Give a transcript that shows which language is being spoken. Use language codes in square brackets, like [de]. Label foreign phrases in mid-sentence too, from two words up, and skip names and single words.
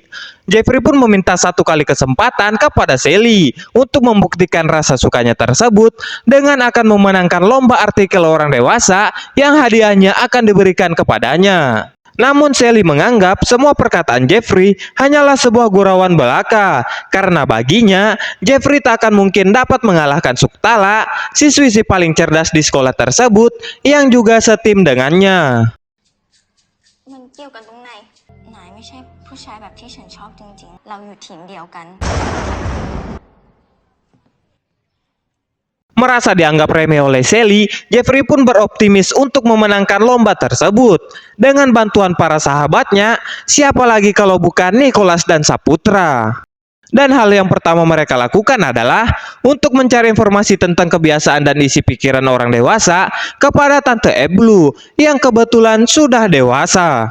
[id] Jeffrey pun meminta satu kali kesempatan kepada Sally untuk membuktikan rasa sukanya tersebut dengan akan memenangkan lomba artikel orang dewasa yang hadiahnya akan diberikan kepadanya. Namun Sally menganggap semua perkataan Jeffrey hanyalah sebuah gurauan belaka, karena baginya Jeffrey tak akan mungkin dapat mengalahkan Suktala, siswi si paling cerdas di sekolah tersebut yang juga setim dengannya. [th] มันเกี่ยวกันตรงไหนนายไม่ใช่ผู้ชายแบบที่ฉันชอบจริงๆ เราอยู่ทีมเดียวกัน [id] Merasa dianggap remeh oleh Sally, Jeffrey pun beroptimis untuk memenangkan lomba tersebut. Dengan bantuan para sahabatnya, siapa lagi kalau bukan Nicholas dan Saputra. Dan hal yang pertama mereka lakukan adalah untuk mencari informasi tentang kebiasaan dan isi pikiran orang dewasa kepada Tante Eblu yang kebetulan sudah dewasa.